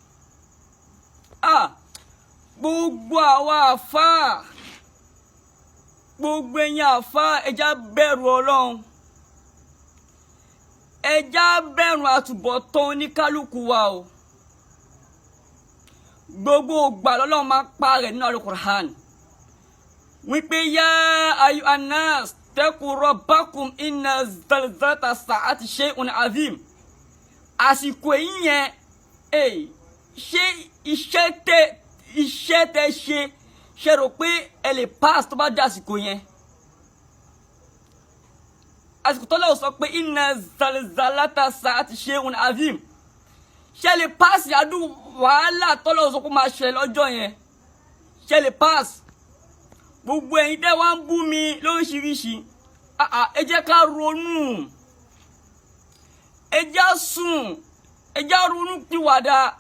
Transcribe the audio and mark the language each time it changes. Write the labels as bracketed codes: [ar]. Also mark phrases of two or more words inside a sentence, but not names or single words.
[yo] Gbogbo àwa àfáà, gbogbo ẹ̀yin àfáà, ẹja bẹ̀rù Ọlọ́run, ẹja bẹ̀rù àtúbọ̀tán oníkálukú wa o. Gbogbo ògbà lọ́lọ́run máa pa rẹ̀ nínú Al-Qur'an wípé [ar] يا أيها الناس اتقوا ربكم إن زلزلة الساعة شيء عظيم. [yo] Àsìkò yìí yẹn ṣé iṣẹ́ tẹ́ ṣe rò pé ẹ lè pass tó bá dé àsìkò yẹn? Àsìkò tó lọ́wọ́ sọ pé [ar] إن زلزلة الساعة شيء عظيم, [yo] ṣé lè pass yàdú wàhálà tó lọ́wọ́ sọ pé máa ṣẹlẹ̀ lọ́jọ́ yẹn? Ṣé lè pass? Gbogbo ẹ̀yin tẹ́ wá ń bú mi lóríṣiríṣi, ẹ jẹ́ ká ronú, ẹ jẹ́ sùn, ẹ jẹ́ ronú pìwàdà.